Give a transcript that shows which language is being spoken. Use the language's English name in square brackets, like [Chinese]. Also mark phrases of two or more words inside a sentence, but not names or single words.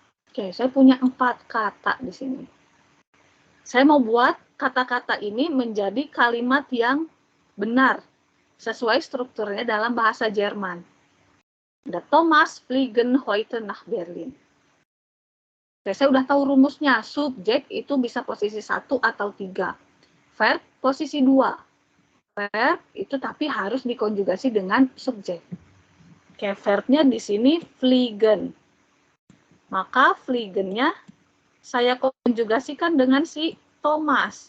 [Indonesian] Oke, saya punya 4 kata di sini. Saya mau buat kata-kata ini menjadi kalimat yang benar, sesuai strukturnya dalam bahasa Jerman. [German] Ada Thomas fliegen heute nach Berlin. [Indonesian] Saya udah tahu rumusnya. Subjek itu bisa posisi 1 atau 3. Verb posisi 2. Verb itu tapi harus dikonjugasi dengan subjek. Oke, verbnya di sini fliegen. Maka fliegennya saya konjugasikan dengan si Thomas.